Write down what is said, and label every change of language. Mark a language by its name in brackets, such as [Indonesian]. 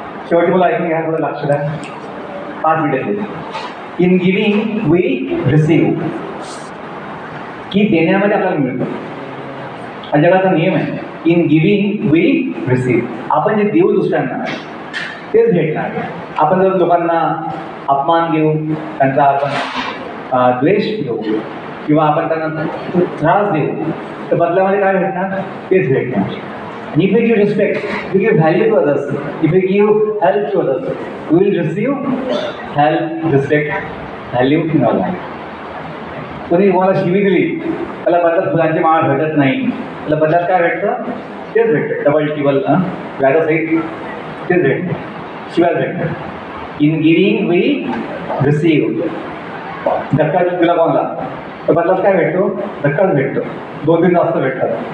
[Marathi] शेवटी मला ऐकून घ्या, थोडं लक्ष द्या, 5 मिनिटं. [English] in giving we receive, [Marathi] की देण्यामध्ये आपल्याला मिळतं. हा जगाचा नियम आहे. [English] In giving we receive. [Marathi] आपण जे देऊ दुसऱ्यांना तेच भेटणार. आपण जर लोकांना अपमान देऊ, त्यांचा आपण द्वेष देऊ किंवा आपण त्यांना त्रास देऊ, तर बदल्यामध्ये काय भेटणार? तेच भेटणार. [English] And if you give respect, if you give value to others, if you give help to others, you will receive help, respect, value in your life. [Marathi] कोणी तुम्हाला शिवी दिली, त्याला बदल्यात फुलांची माळ भेटत नाही, त्याला बदल्यात काय भेटतं? तेच भेटतं. डबल टिबल व्याजासहित तेच भेटतं, शिवाय भेटतं. [English] In giving we receive. [Marathi] धक्का तुला कोणाला, तर बदल्यात काय भेटतो? धक्काच भेटतो. 2-3 जास्त भेटतात.